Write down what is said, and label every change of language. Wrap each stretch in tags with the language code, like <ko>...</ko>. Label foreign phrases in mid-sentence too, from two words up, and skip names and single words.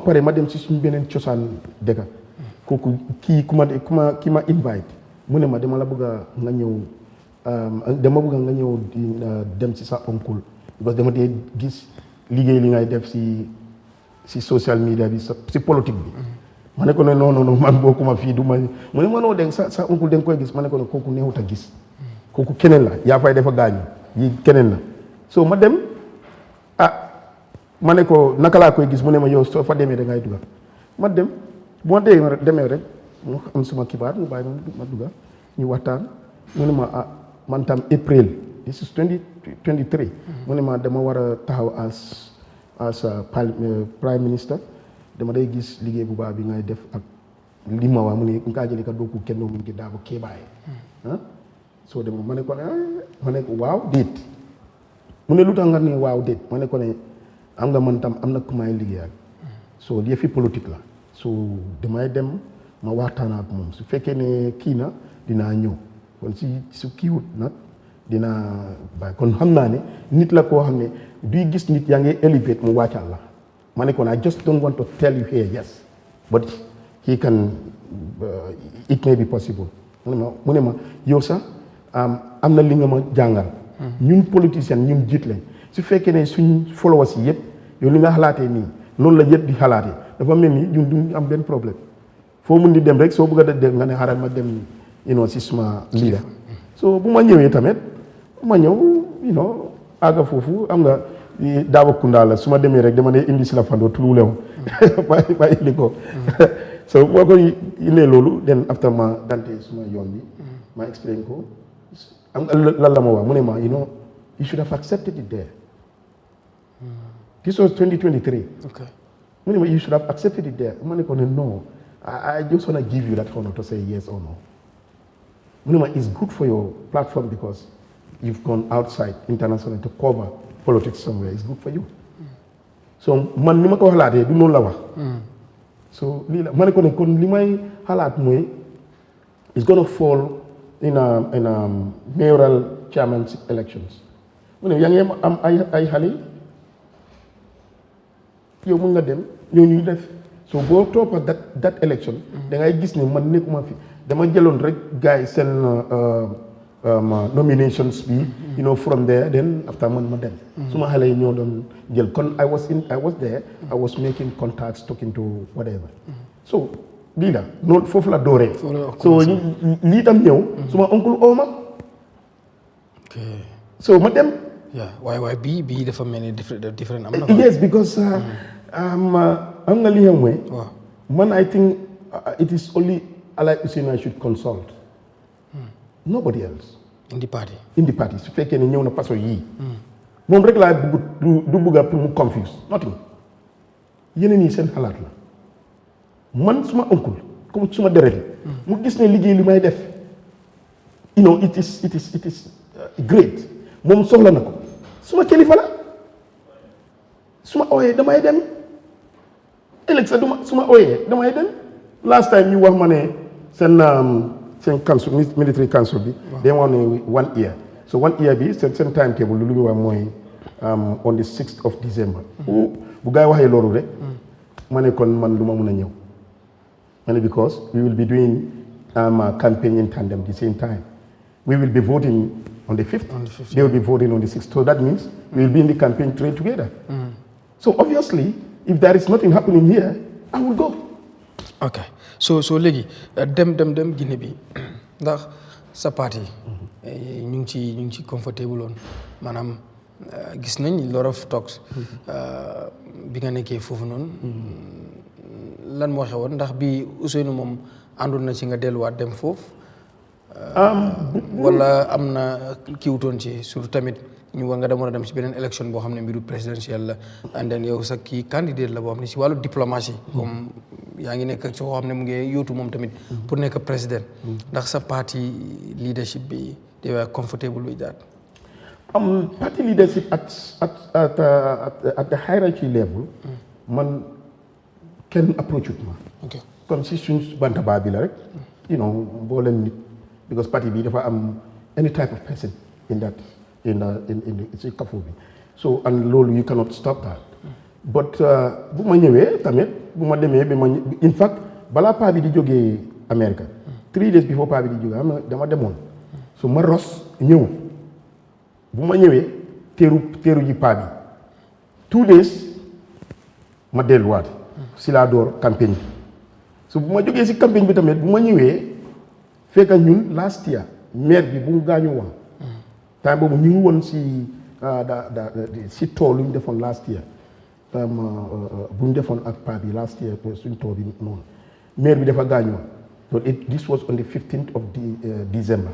<wo>paree ma dem si suñu beneen cosaan dëkk kooku ki ma invite mu ne ma dama la bëgg nga ñëw nga ñëw dem si sa oncle</wo> <fr>parce que</fr> <wo>dama dee gis liggéey li ngay def si</wo> <en>social media</en> <wo>bi si politique bi ma ne ko ne non man bokkuma fii du ma mu ne ma noo dégg sa oncle da nga koy gis ma ne ko ne kooku neexut a gis kooku keneen la yaa fay dafa gaañu yi keneen la so ma dem ma ne ko naka laa koy gis mu ne ma yow soo fa demee da ngay dugal ma dem bu ma demee rek mu am suma kibaar mu bàyyi ma dugal ñu waxtaan mu ne ma man tam</wo> <en>April this is 2023</en> <wo>mu ne ma dama war a taxaw</wo> <en>as prime minister</en> <wo>dama day gis liggéey bu baax bi ngay def ak li ma wax mu ne nga jëlee ka dooku kenn mu ngi daa ko keebaaye soo dem ma ne ko waaw déet mu ne lu tax nga ne waaw déet ma ne ko ne am nga man tam am na ku may liggéeyal so yëfi politique la so damay dem ma waxtaan ak moom su fekkee ne kii na dinaa ñëw kon su kiiwut nag dinaa bàyyi kon xam naa ne nit la koo xam ne duy gis nit yaa ngi elevate mu wàccal la ma ne ko</wo> <en>I just don't want to tell you here yes but he can it may be possible</en> <wo>mu ne ma yow sax am na li nga ma jàngal ñun politiciens ñun jiit lañ su fekkee ne suñ followers yi yëpp yow li nga xalaatee nii noonu la yëpp di xalaatee dafa mel ni ñun duñ am benn problème foo mun di dem rek soo bëgg a dem nga ne xaaral ma dem si suma leader so bu ma ñëwee tamit ma ñëw àgga foofu am nga daawa kundaa la su ma demee rek dama ne indi si la fandoo tululew ba indi ko so boo ko indee loolu den after ma dante suma yoon bi ma explain ko am nga lan la ma wax mu ne ma</wo> <en>you should have accepted it there this was 2023</en> <wo>okay mu ne ma</wo> <en>you should have accepted it there</en> <wo>ma ne ko ne</wo> <en>no I just want to give you that honor to say yes or no</en> <wo>mu ne ma</wo> <en>it's good for your platform because you've gone outside internationally to cover politics somewhere it's good for you</en> <wo>so man ni ma ko xalaatee du noonu la wax so lii la ma ne ko ne kon li may xalaat mooy</wo> <en>it's gonna fall in a mayoral chairmanship elections</en> <wo>mu ne yaa ngi am ay xale yow mun nga dem ñoo ñuy def so boo toppa</wo> <en>that election</en> <wo>da ngay gis ne man nekkuma fi dama jëloon rek gars yi seen nominations bi</wo> <en>from there then after</en> <wo>man ma dem suma xale yi ñoo doon jël kon</wo> <en>I was there I was making contacts talking to whatever</en> <wo>so lii la noonu foofu la dooree so lii tam ñëw suma oncle ooma so ma dem waaye bii dafa mel ni different am na</wo> <en>yes because</en> <wo>am nga li xew mooy man</wo> <en>I think it is only Alaaji Ousainou I should consult nobody else in the party</en> <wo>su fekkee ne ñëw na paso yii moom rek laa bëgg du bëgga pour mu</wo> <en>confuse nothing</en> <wo>yeneen yi seen xalaat la man suma oncle comme suma deret mu gis ne liggéey li may def</wo> <en>it is great</en> <wo>moom soxla na ko suma kilifa la suma ooyee damay dem ëllëg sax suma ooyee damay dem</wo> <en>last time</en> <wo>ñu wax ma ne seen</wo> <en>council military council</en> <wo>bi day wax ne 1 year so 1 year bi seen</wo> <en>timetable</en> <wo>lu ñu wax mooy</wo> <en>on the 6th of December</en> <wo>bu gaa yi waxee loolu rek ma ne kon man du ma mun a ñëw ma ne</wo> <en>because we will be doing campaign in tandem the same time we will be voting on the 5th they will be voting on the 6th so that means we will be in the campaign trail together so obviously if there is nothing happening here I will go</en> <wo>ok so léegi dem Guinée bi ndax sa parti ñu ngi ci comfortable woon maanaam gis nañ</wo> <en>lot of talks</en> <wo>bi nga nekkee foofu noonu lan moo xewoon ndax bi Ousainou moom àndoon na ci nga delluwaat dem foofu wala am na kiiwutoon ci surtout tamit ñu war nga demoon a dem ci beneen élection boo xam ne mbiru présidentielle la</wo> <en>and then</en> <wo>yow sax kii candidat la boo xam ne ci wàllu diplomatie comme yaa ngi nekk ci koo xam ne mu ngi yóotu moom tamit pour nekk président ndax sa</wo> <en>party leadership</en> <wo>bi</wo> <en>they were comfortable with that party leadership at the hierarchy level</en> <wo>man kenn approach ma comme si suñ bantaba bi la rek mboolem nit because party bi dafa am</wo> <en>any type of person in that in the</en> <wo>kafo bi so and loolu</wo> <en>you cannot stop that but</en> <wo>bu ma ñëwee tamit bu ma demee bi ma</wo> <en>in fact</en> <wo>balaa paa bi di jógee America</wo> <en>3 days before</en> <wo>paa bi di jógee dama demoon so ma ros ñëw bu ma ñëwee teeru ji paa bi 2 days ma delluwaat si laa door campagne bi so bu ma jógee si campagne bi tamit bu ma ñëwee fekk ñun</wo> <en>last year</en> <wo>maire bi bu mu gaañu woon temps boobu ñu ngi woon si tool lu ñu defoon</wo> <en>last year</en> <wo>bu ñu defoon ak pa bi</wo> <en>last year</en> <wo>suñ tool bi noonu maire bi dafa gaañoon so</wo> <en>this was on the 15th of December</en>